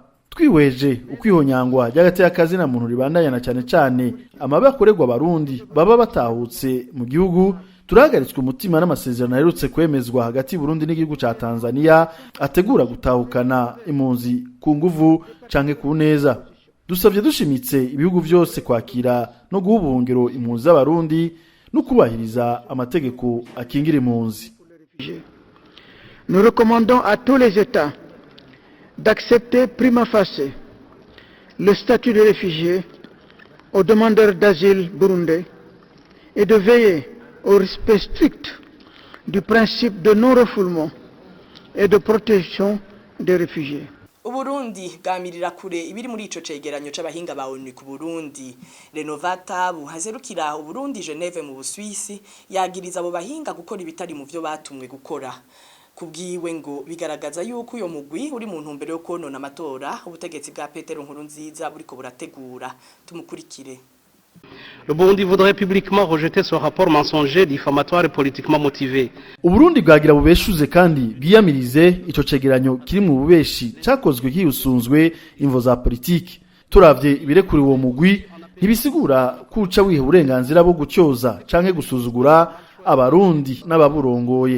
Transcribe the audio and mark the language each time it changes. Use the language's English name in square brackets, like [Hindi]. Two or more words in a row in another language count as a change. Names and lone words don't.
[Rundi] Twihweje ukwihonyangwa ry'agateka kazi na muntu ribandanya, na cyane cyane amabi akorerwa abarundi baba batahutse mu gihugu, turahagaritswe umutima n'amasezerano aherutse kwemezwa hagati y'u Burundi n'igihugu ca Tanzania ategura gutahukana impunzi ku nguvu canke ku neza. Dusavye dushimitse ibihugu vyose kwakira no guha ubuhungiro impunzi z'abarundi no kubahiriza amategeko akingira impunzi. [French] Nous recommandons à tous les États d'accepter [Latin] prima facie [French] le statut de réfugié aux demandeurs d'asile burundais et de veiller au respect strict du principe de non-refoulement et de protection des réfugiés. [Rundi] Uburundi bwamirira kure ibiri muri ico cegeranyo c'abahinga ba ONU ku Burundi. Renovata buhazerukira Uburundi Geneve mu Busuwisi yagiriza abo bahinga gukora ibitari mu vyo batumwe gukora. Kubwiwe ngo bigaragaza yuko uyo mugwi uri mu ntumbero yo konona amatora ubutegetsi bwa Petero Nkurunziza buriko burategura. Tumukurikire. [French] Le Burundi voudrait publiquement rejeter ce rapport mensonger, diffamatoire et politiquement motivé. [Rundi] Uburundi bwagira bubeshuze kandi biyamirize ico cegeranyo kiri mu bubeshi cyakozwe kiyusunzwe imvo za politiki. Turavye ibirekuri uwo mugwi ntibisigura kuca wiha uburenganzira bwo gucyoza canke gusuzugura abarundi n'ababurongoye.